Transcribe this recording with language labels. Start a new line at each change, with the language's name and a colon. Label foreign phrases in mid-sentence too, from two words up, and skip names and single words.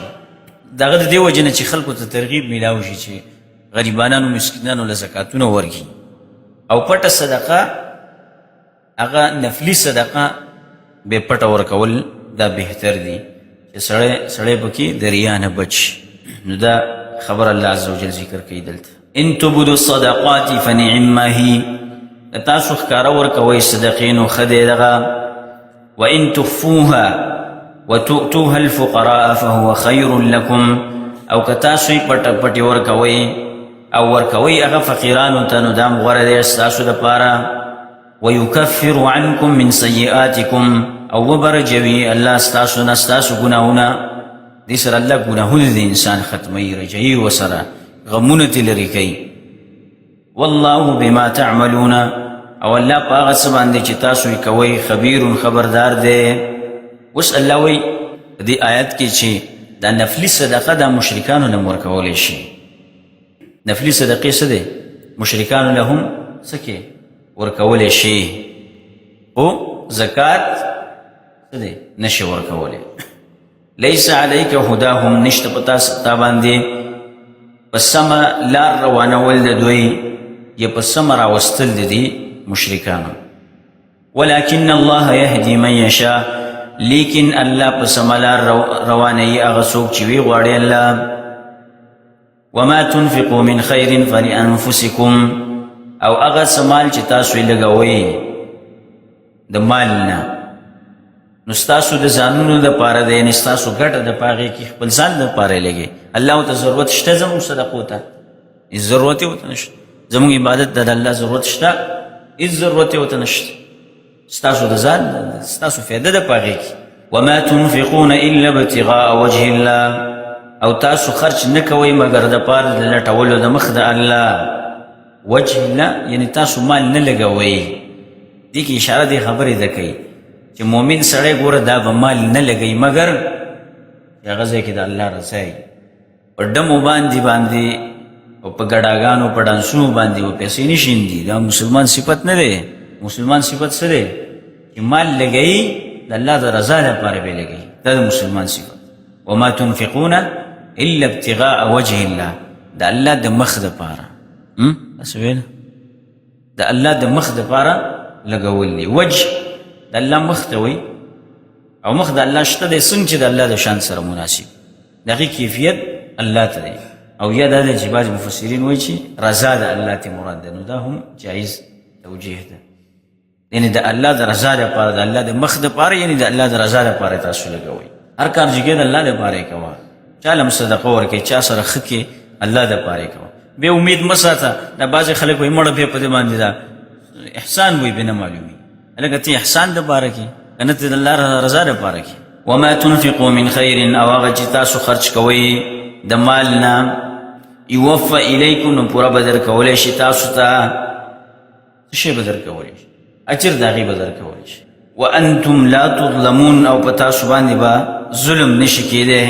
Pashto: دغه د دې وجې نه چې خلکو ته ترغیب میلاو شي چې غریبانانو مسکینانو له زکاتونه ورکړي. او پټه صدقه هغه نفلي صدقه بې پټه ورکول دا بهتر دي چې سړی پکې د ریا نه بچ. نو دا خبر
Arabic: الله عز وجل
Pashto: ذکر کوي دلته،
Arabic: ان تبدوا الصدقات فنعما هي،
Pashto: تاسو ښکاره ورکوئ صدقې نو ښه دی دغه.
Arabic: وان تخفوها وتؤتوها الفقراء فهو خير لكم،
Pashto: او که تاسو یې پټې ورکوئ او ورکوئ هغه فقیرانو ته، نو دا هم غوره دی ستاسو دپاره.
Arabic: ويكفر عنكم من سیئاتکم،
Pashto: او وبرجوي الله ستاسو نه ستاسو ګناهونه. دې سره الله ګناهونه د انسان ختموي، رجوي ورسره، غمونه ترې لرې کوي.
Arabic: والله بما تعملون،
Pashto: او الله په هغه څه باندې چې تاسو یې کوئ خبیر، خبردار دی. اوس الله وایي په دې آیت کې چې دا نفلي صدقه دا مشرکانو له هم ورکولی شي. نفلي صدقې څه دی؟ مشرکانو له هم څه کې ورکولی شي، خو زکات څه دی؟ نشي ورکولی.
Arabic: لیس علیک هداهم،
Pashto: نشته په تا باندې په سمه لار روانول د دوی یا په سمه راوستل د دې مشرکانو.
Arabic: ولکن الله یهدي من یشاء،
Pashto: لیکن الله په سمه لار روانوي هغه څوک چې وی غواړي الله.
Arabic: وما تنفقوا من خیر فلانفسکم،
Pashto: او هغه څه مال چې تاسو یې لګوئ د مال نه، نو ستاسو د ځانونو دپاره دی، یعنې ستاسو ګټه د په هغې کې خپل ځان دپاره یې لګئ. الله ته ضرورت شته زموږ صدقو ته؟ هېڅ ضرورت یې ورته نشته. زموږ عبادت ته د الله ضرورت شته؟ هېڅ ضرورت یې ورته نشته. ستاسو د ځان ستاسو فایده ده په هغې کې.
Arabic: وما تنفقون الا ابتغاء وجه الله،
Pashto: او تاسو خرچ نه کوئ مګر دپاره د لټولو د مخ د الله.
Arabic: وجه الله
Pashto: یعنې تاسو مال نه لګوئ. دې کې اشاره دې خبرې ده کوي چې مؤمن سړی ګوره دا به مال نه لګوي مګر هغه ځای کې د الله رضا وي. په ډمو باندې او په ګډاګانو په ډانسونو باندې به پیسې نه شیندي، دا مسلمان صفت نه دی. مسلمان صفت څه دی؟ چې مال لګوي د الله د رضا لپاره به لګوي، دا د مسلمان صفت.
Arabic: وما تنفقون الا ابتغاء وجه الله،
Pashto: د الله د مخ دپاره. تاسو ویل د الله د مخ دپاره لګول دي. وجه د الله مخ ته وایي، او مخ د الله شته دی څنګه چې د الله د شان سره مناسب، د هغې کیفیت الله ته دی. او یا دا دی چې بعض مفسرین وایي چې رضا د الله ته مراد ده، نو دا هم جایز توجیه ده. یعنې د الله د رضا دپاره، د الله د مخ دپاره، یعنې د الله د رضا دپاره تاسو لګوئ. هر کار چې کوې د الله دپاره یې کوه. چا له هم صدقه ورکوې، چا سره ښه کې، الله دپاره یې کوه. بې امید مه ساته. دا بعضې خلک وایي مړه بیا په دې باندې دا احسان وایي بې نه معلومي. هلکه ته احسان دپاره کې، که نه ته د الله رضا دپاره کې.
Arabic: وما تنفقوا من خير
Pashto: او هغه چې تاسو خرج کوئ د مال نه
Arabic: یوفى الیکم
Pashto: نو پورا بدر کولی شي تاسو ته څه شی بدر کولی شي اجر د هغې بدر کولی شي
Arabic: وانتم لا تظلمون
Pashto: او په تاسو باندې به ظلم نشي کېدی.